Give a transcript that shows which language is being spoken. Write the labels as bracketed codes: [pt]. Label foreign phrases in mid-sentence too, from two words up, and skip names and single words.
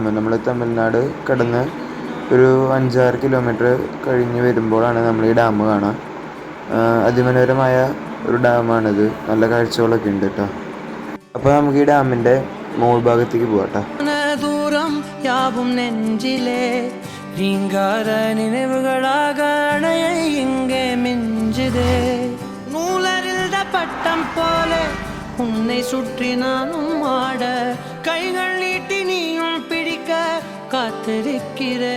[ml] നമ്മൾ തമിഴ്നാട് കടന്ന് ഒരു 5-6 കിലോമീറ്റർ കഴിഞ്ഞ് വരുമ്പോഴാണ് നമ്മൾ ഈ ഡാം കാണുക. അതിമനോഹരമായ ഒരു ഡാമാണിത്. നല്ല കാഴ്ചകളൊക്കെ ഉണ്ട് കേട്ടോ. അപ്പോൾ നമുക്ക് ഈ ഡാമിൻ്റെ മോൾ ഭാഗത്തേക്ക് പോകാം. [ta] ദൂരം യാവും നെഞ്ചിലെ ரீங்கார நினைவுகளாக அணைய இங்கே மிஞ்சுதே. நூலறிந்த பட்டம் போல உன்னை சுற்றி நானும் ஆட, கைகள் நீட்டி நீயும் பிடிக்க காத்திருக்கிறே.